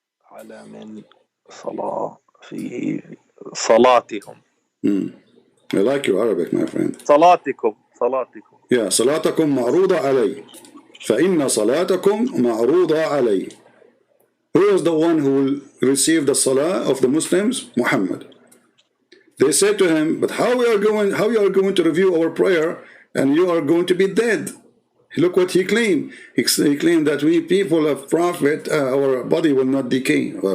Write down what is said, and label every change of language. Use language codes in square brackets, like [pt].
[ar] على من فيه صلاتهم. [en] I like your Arabic, my friend. [ar] صلاتكم. Yeah, صلاتكم معروضة علي. فإن صلاتكم معروضة علي. [en] Who is the one who will receive the salah of the Muslims? Muhammad. They said to him, but how you are going to review our prayer and you are going to be dead? Look what he claimed. He claimed that we people of Prophet, our body will not decay.